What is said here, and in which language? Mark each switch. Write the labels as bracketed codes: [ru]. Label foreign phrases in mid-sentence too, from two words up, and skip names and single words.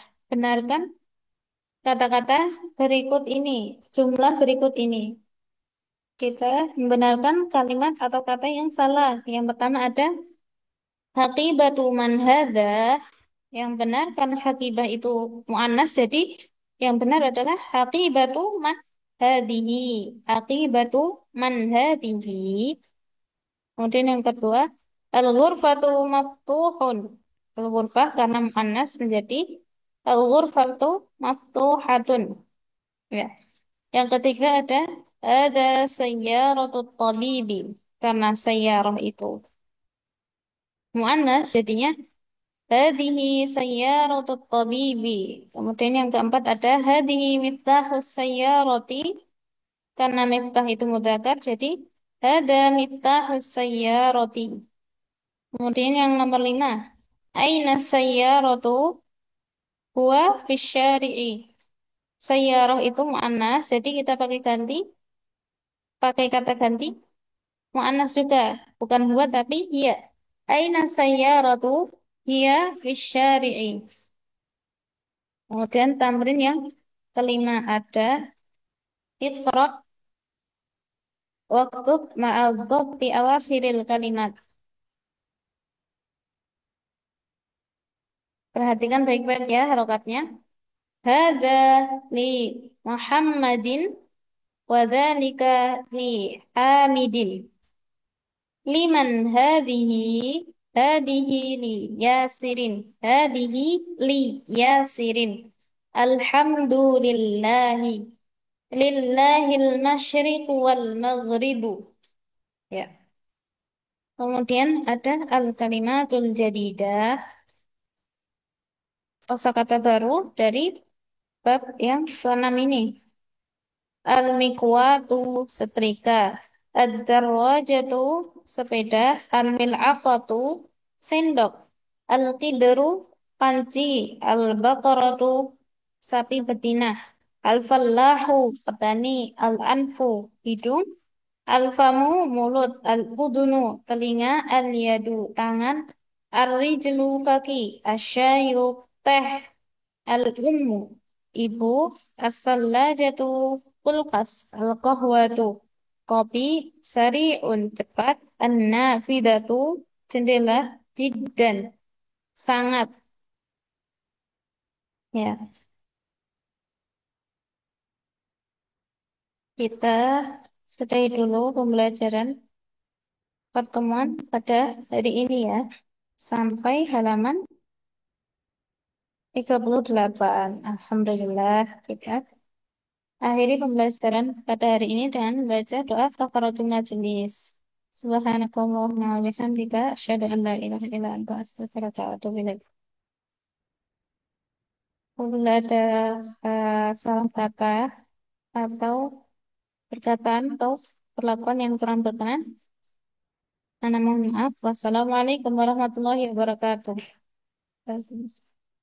[id] Benarkan kata-kata berikut ini, jumlah berikut ini. Kita membenarkan kalimat atau kata yang salah. Yang pertama ada [ar] حقيبةُ من هذا. [id] Yang benar karena haqibah itu muannas, jadi yang benar adalah [ar] حقيبةُ من هذه. حقيبةُ من هذه. [id] Kemudian yang kedua, [ar] الغرفةُ مفتوحٌ. [id] Al-ghurfah karena muannas menjadi [ar] الغرفةُ مفتوحةٌ. [id] Ya. Yang ketiga ada [ar] سيارةُ طبيبٍ. [id] Karena sayyarah itu muannas jadinya [ar] هذه سيارةُ طبيبٍ. [id] Kemudian yang keempat ada [ar] هذه مفتاحُ السيارةِ. [id] Karena miftah itu mudzakkar jadi ada [ar] مفتاحُ السيارةِ. [id] Kemudian yang nomor 5, [ar] أين سيارةُ هو في الشارعِ. [id] Sayyarah itu mu'annas, jadi kita pakai kata ganti mu'annas juga, bukan huwa tapi hiya. [ar] أين سيارةُ هي في الشارعِ. Kemudian tamrin yang kelima ada اقرأ واكتب مع ضبط أواخر الكلمات. [id] Perhatikan baik-baik ya harokatnya. [ar] هذا لمحمدٍ وذلك لحامدٍ. لمن هذه هذه لياسرٍ. هذه لياسرٍ. الحمد لله لله المشرق والمغرب. [id] Ya. Kemudian ada [ar] الكلمات الجديدة, [id] kosakata baru dari bab yang ke-6 ini. Al-mikwatu setrika. Ad-darwajatu sepeda. Al-mil'aqatu sendok. Al-qidru panci. Al-baqaratu sapi betina. Al-fallahu petani. Al-anfu hidung. Al-famu mulut. Al-udunu telinga. Al-yadu tangan. Ar-rijlu kaki. Asyayu teh. Al-ummu ibu, as-sallajatu kulkas, al-qahwatu kopi, sari'un cepat, an-nafidatu jendela, jiddan sangat. Ya, kita sudahi dulu pembelajaran pertemuan pada hari ini ya. Sampai halaman 38. Alhamdulillah kita akhiri pembelajaran pada hari ini dengan membaca doa [ar] كفارة المجلس. سبحانك اللهم وبحمدك أشهد أن لا إله إلا أنت أستغفرك وأتوب إليك. [id] Apabila ada salah kata atau perkataan atau perlakuan yang kurang berkenan, Ana mohon maaf. [ar] والسلام عليكم ورحمة الله وبركاته.